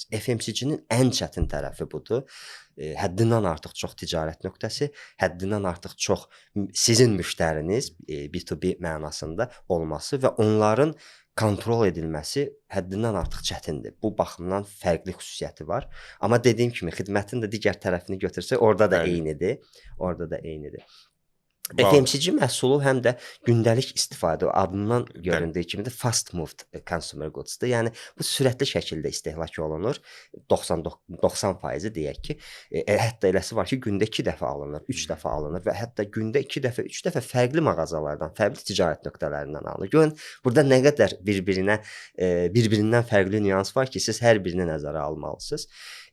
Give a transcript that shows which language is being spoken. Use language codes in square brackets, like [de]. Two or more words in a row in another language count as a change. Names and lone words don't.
[az] FMCG-nin ən çətin tərəfi budur. Həddindən artıq çox ticarət nöqtəsi, həddindən artıq çox sizin müştəriniz B2B mənasında olması və onların kontrol edilməsi həddindən artıq çətindir. Bu baxımdan fərqli xüsusiyyəti var. Amma dediyim kimi, xidmətin də digər tərəfini götürsək, orada da eynidir. Orada da eynidir. FMCG məhsulu həm də gündəlik istifadə, adından göründüyü kimi də [en] fast moved consumer goods- [az] dur. Yəni, bu sürətli şəkildə istehlak olunur. 90% deyək ki, hətta eləsi var ki, gündə 2 dəfə alınır, 3 dəfə alınır və hətta gündə 2 dəfə, 3 dəfə fərqli mağazalardan, fərqli ticarət nöqtələrindən alınır. Görün, burada nə qədər bir-birindən fərqli nüans var ki, siz hər birini nəzərə almalısınız.